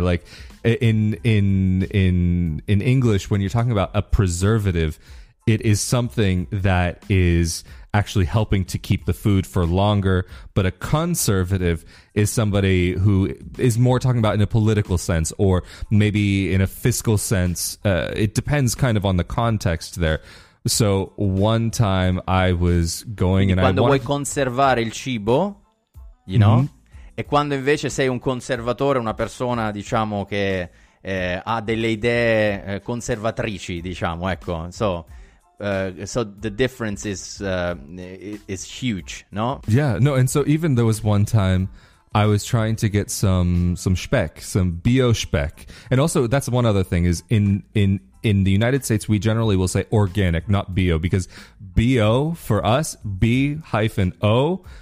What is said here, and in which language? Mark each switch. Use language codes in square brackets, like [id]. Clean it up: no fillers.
[en] Like in English, when you're talking about a preservative, it is something that is actually helping to keep the food for longer, but a conservative is somebody who is more talking about in a political sense, or maybe in a fiscal sense. It depends kind of on the context there. So one time I was going and [it] quando vuoi conservare il cibo, [en] you know, [it] e quando invece sei un conservatore, una persona, diciamo, che ha delle idee conservatrici, diciamo, ecco, [en] so the difference is huge, [it] no? [en] Yeah, no, and so even there was one time I was trying to get some Speck, some bio Speck. And also, that's one other thing, is in the United States, we generally will say organic, not bio, because bio for us, B-O,